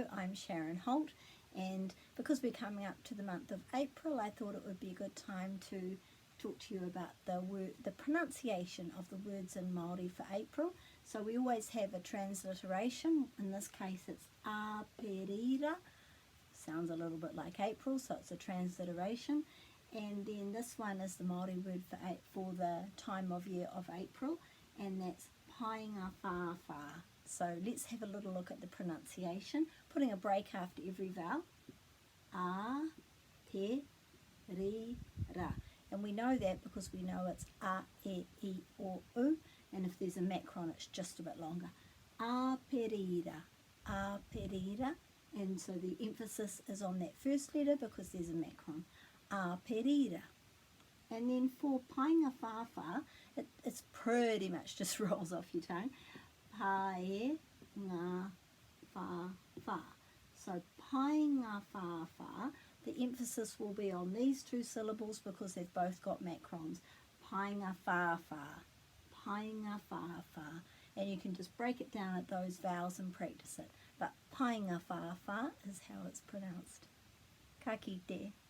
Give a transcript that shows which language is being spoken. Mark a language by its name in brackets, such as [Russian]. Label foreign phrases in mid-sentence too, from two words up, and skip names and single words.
[English] I'm Sharon Holt, and because we're coming up to the month of April, I thought it would be a good time to talk to you about the pronunciation of the words in Māori for April. So we always have a transliteration. In this case, it's aperira. Sounds a little bit like April, so it's a transliteration. And then this one is the Māori word for the time of year of April, and that's painga whawha. So let's have a little look at the pronunciation, putting a break after every vowel. [Māori] A, te, ri, ra. [English] And we know that because we know it's a, e, I, o, u, and if there's a macron it's just a bit longer. [Māori] Aperira, aperira, [English] and so the emphasis is on that first letter because there's a macron. [Māori] Aperira. [English] And then for painga whawha, it's pretty much just rolls off your tongue. [Māori] Pae ngā whawha. [English] So painga whawha, the emphasis will be on these two syllables because they've both got macrons. [Māori] Painga whawha, painga whawha. [English] And you can just break it down at those vowels and practice it. But painga whawha is how it's pronounced. [Māori] Ka kite.